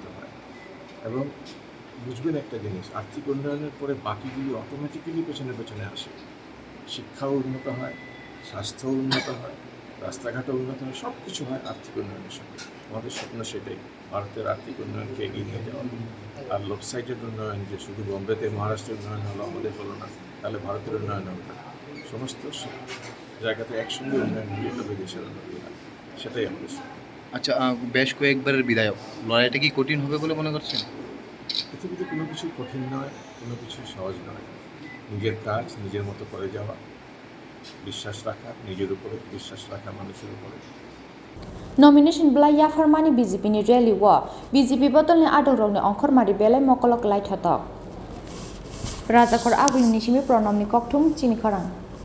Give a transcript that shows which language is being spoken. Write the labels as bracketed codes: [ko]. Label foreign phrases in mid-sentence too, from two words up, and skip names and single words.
[bn] হয় এবং বুঝবেন একটা জিনিস আর্থিক উন্নয়নের পরে বাকিগুলি অটোমেটিক্যালি পেছনে আসে শিক্ষাও উন্নত হয় স্বাস্থ্যও উন্নত হয় রাস্তাঘাটও উন্নত হয় সব কিছু হয় আর্থিক উন্নয়নের সঙ্গে আমাদের স্বপ্ন সেটাই ভারতের আর্থিক উন্নয়নকে এগিয়ে নিয়ে যাওয়া আর লোক সাইডের উন্নয়ন যে শুধু বম্বেতে মহারাষ্ট্রের উন্নয়ন হলো আমাদের হলো না তাহলে ভারতের উন্নয়ন হবে না সমস্ত জায়গাতে একসঙ্গে উন্নয়ন হলে তবে দেশের উন্নতি হয় সেটাই আমাদের স্বপ্ন আচ্ছা বেশ কয়েকবারের বিধায়ক লড়াইটা কি কঠিন হবে বলে মনে করছেন পৃথিবীতে কোনো কিছু কঠিন নয় কোনো কিছু সহজ নয় নিজের কাজ নিজের মতো করে যাওয়া বিশ্বাস রাখা নিজের উপরে বিশ্বাস রাখা মানুষের উপরে [trp] Nomination Bwlai Yapharkha ni BJP ni rally wo BJP Bodolni adorokni ongkhormari belai mokolok lai thotok Rajakhor Agulini Simi Pranamni Kokthum Chini Khorang